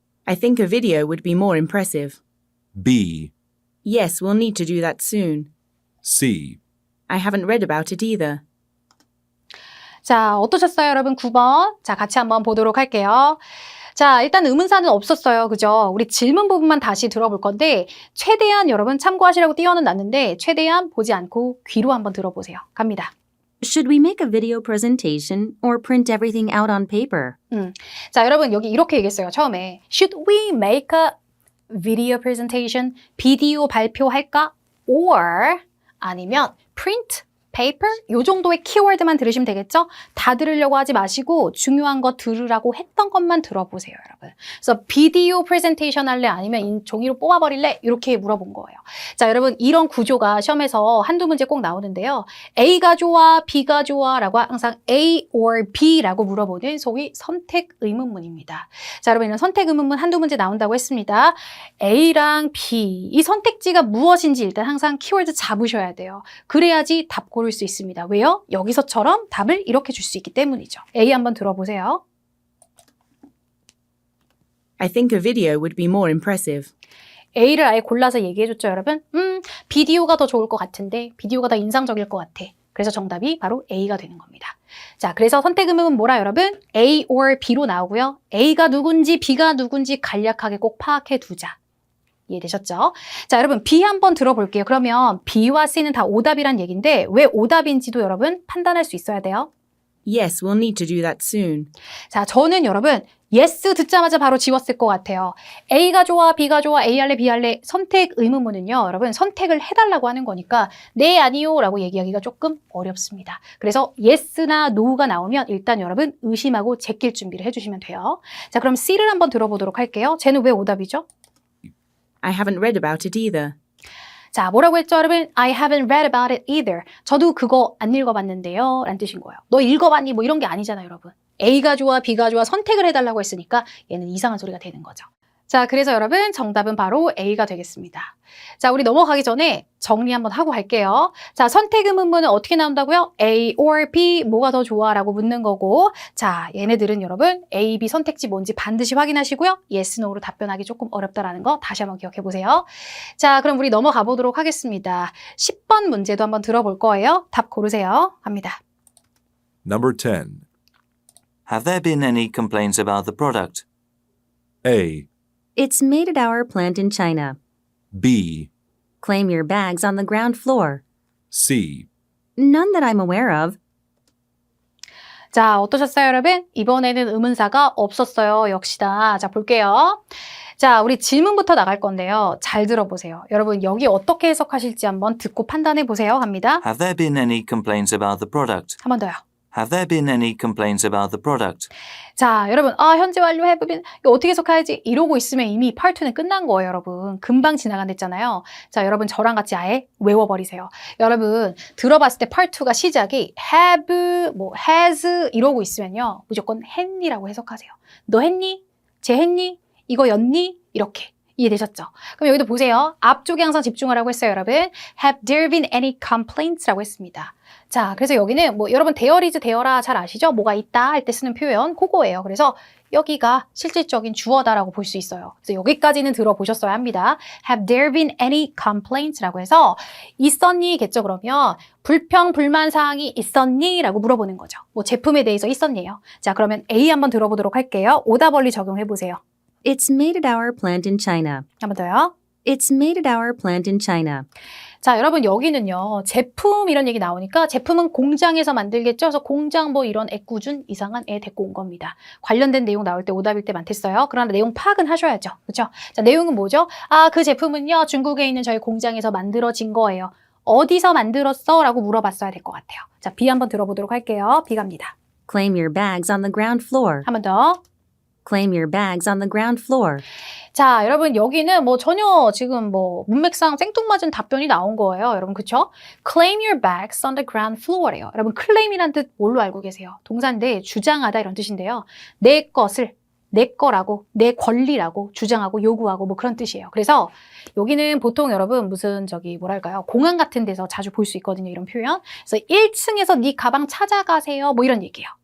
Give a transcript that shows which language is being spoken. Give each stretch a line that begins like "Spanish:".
English: I think a video would be more impressive. B. Yes, we'll need to do that soon. C. I haven't read about it either.
Korean: 자, 어떠셨어요, 여러분? 9번. 자, 같이 한번 보도록 할게요. 자, 일단 의문사는 없었어요. 그죠? 우리 질문 부분만 다시 들어볼 건데 최대한 여러분 참고하시라고 띄워는 놨는데 최대한 보지 않고 귀로 한번 들어보세요. 갑니다.
English: Should we make a video presentation or print everything out on paper?
Korean: 자, 여러분 여기 이렇게 얘기했어요. 처음에
English: Should we make a video presentation?
Korean: 비디오 발표할까?
English: Or
Korean: 아니면
English: print
Korean: paper 요 정도의 키워드만 들으시면 되겠죠? 다 들으려고 하지 마시고 중요한 거 들으라고 했던 것만 들어보세요, 여러분. 그래서 비디오 프레젠테이션 할래 아니면 종이로 뽑아버릴래? 이렇게 물어본 거예요. 자, 여러분 이런 구조가 시험에서 한두 문제 꼭 나오는데요. A가 좋아, B가 좋아 라고 항상 A or B라고 물어보는 소위 선택 의문문입니다. 자, 여러분 이런 선택 의문문 한두 문제 나온다고 했습니다. A랑 B 이 선택지가 무엇인지 일단 항상 키워드 잡으셔야 돼요. 그래야지 답 고를 수 있습니다. 왜요? 여기서처럼 답을 이렇게 줄 수 있기 때문이죠. A 한번 들어보세요.
English: I think a video would be more impressive.
Korean: A를 아예 골라서 얘기해줬죠, 여러분? 비디오가 더 좋을 것 같은데, 비디오가 더 인상적일 것 같아. 그래서 정답이 바로 A가 되는 겁니다. 자, 그래서 선택 의문은 뭐라 여러분? A or B로 나오고요. A가 누군지 B가 누군지 간략하게 꼭 파악해 두자. 이해되셨죠? 자, 여러분 B 한번 들어볼게요. 그러면 B와 C는 다 오답이란 얘기인데 왜 오답인지도 여러분 판단할 수 있어야 돼요.
English: Yes, we'll need to do that soon.
Korean: 자, 저는 여러분 yes 듣자마자 바로 지웠을 것 같아요. A가 좋아, B가 좋아, A 할래, B 할래. 선택 의문문은요, 여러분 선택을 해달라고 하는 거니까 네, 아니요 라고 얘기하기가 조금 어렵습니다. 그래서 yes나 no가 나오면 일단 여러분 의심하고 제낄 준비를 해주시면 돼요. 자, 그럼 C를 한번 들어보도록 할게요. 쟤는 왜 오답이죠?
English: I haven't read about it either.
Korean: 자, 뭐라고 했죠, 여러분?
English: I haven't read about it either.
Korean: 저도 그거 안 읽어봤는데요. 라는 뜻인 거예요. 너 읽어봤니? 뭐 이런 게 아니잖아요, 여러분. A가 좋아, B가 좋아 선택을 해달라고 했으니까 얘는 이상한 소리가 되는 거죠. 자, 그래서 여러분 정답은 바로 A가 되겠습니다. 자, 우리 넘어가기 전에 정리 한번 하고 갈게요. 자, 선택 의문문은 어떻게 나온다고요? A or B 뭐가 더 좋아? 라고 묻는 거고 자, 얘네들은 여러분 A, B 선택지 뭔지 반드시 확인하시고요. Yes, No로 답변하기 조금 어렵다라는 거 다시 한번 기억해 보세요. 자, 그럼 우리 넘어가 보도록 하겠습니다. 10번 문제도 한번 들어볼 거예요. 답 고르세요. 갑니다.
English: Number 10. Have there been any complaints about the product? A, It's made at our plant in China. B, Claim your bags on the ground floor. C, None that I'm aware of.
Korean: 자, 어떠셨어요, 여러분? 이번에는 의문사가 없었어요. 역시나. 자, 볼게요. 자, 우리 질문부터 나갈 건데요. 잘 들어보세요. 여러분, 여기 어떻게 해석하실지 한번 듣고 판단해 보세요. 합니다.
English: Have there been any complaints about the product?
Korean: 한 번 더요.
English: Have there been any complaints about the product?
Korean: 자, 여러분, 현재 완료 해보면 이거 어떻게 해석해야지? 이러고 있으면 이미 part 2는 끝난 거예요, 여러분. 금방 지나간댔잖아요. 자, 여러분 저랑 같이 아예 외워버리세요. 여러분, 들어봤을 때 part 2가 시작이 have, 뭐 has 이러고 있으면요. 무조건 했니라고 해석하세요. 너 했니? 쟤 했니? 이거 였니? 이렇게. 이해되셨죠? 그럼 여기도 보세요. 앞쪽에 항상 집중하라고 했어요, 여러분.
English: Have there been any complaints?
Korean: 라고 했습니다. 자, 그래서 여기는 뭐 여러분 there is there라 잘 아시죠? 뭐가 있다 할 때 쓰는 표현 그거예요. 그래서 여기가 실질적인 주어다라고 볼 수 있어요. 그래서 여기까지는 들어보셨어야 합니다.
English: Have there been any complaints?
Korean: 라고 해서 있었니? 겠죠, 그러면. 불평, 불만 사항이 있었니? 라고 물어보는 거죠. 뭐 제품에 대해서 있었니요. 자, 그러면 A 한번 들어보도록 할게요. 오답원리 적용해보세요.
English: It's made at our plant in China.
Korean: 한 번 더요.
English: It's made at our plant in China.
Korean: 자, 여러분 여기는요. 제품 이런 얘기 나오니까 제품은 공장에서 만들겠죠. 그래서 공장 뭐 이런 애꿎은 이상한 애 데리고 온 겁니다. 관련된 내용 나올 때 오답일 때 많댔어요. 그러나 내용 파악은 하셔야죠. 그렇죠? 자, 내용은 뭐죠? 그 제품은요. 중국에 있는 저희 공장에서 만들어진 거예요. 어디서 만들었어? 라고 물어봤어야 될 것 같아요. 자, B 한번 들어보도록 할게요. B 갑니다.
English: Claim your bags on the ground floor.
Korean: 한 번 더.
English: Claim your bags on the ground floor.
Korean: 자, 여러분 여기는 뭐 전혀 지금 뭐 문맥상 생뚱맞은 답변이 나온 거예요. 여러분 그쵸?
English: Claim your bags on the ground floor예요.
Korean: 여러분 claim이란 뜻 뭘로 알고 계세요? 동사인데 주장하다 이런 뜻인데요. 내 것을 내 거라고 내 권리라고 주장하고 요구하고 뭐 그런 뜻이에요. 그래서 여기는 보통 여러분 무슨 뭐랄까요? 공항 같은 데서 자주 볼 수 있거든요. 이런 표현. 그래서 1층에서 네 가방 찾아가세요. 뭐 이런 얘기예요.